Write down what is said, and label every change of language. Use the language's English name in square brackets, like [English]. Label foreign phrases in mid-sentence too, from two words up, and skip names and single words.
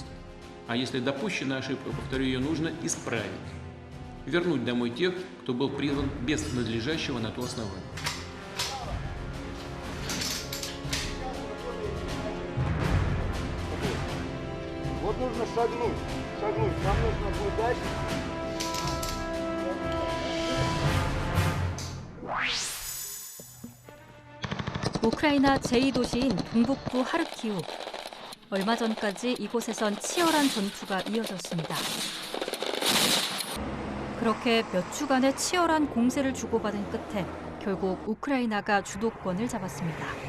[Russian] А если допущена ошибка, повторю, ее нужно исправить. Вернуть домой тех, кто был призван без надлежащего на то основания. Вот нужно шагнуть. Нам нужно будет дальше. [Korean] 우크라이나 제2도시인 동북부 하르키우. 얼마 전까지 이곳에선 치열한 전투가 이어졌습니다. 그렇게 몇 주간의 치열한 공세를 주고받은 끝에 결국 우크라이나가 주도권을 잡았습니다.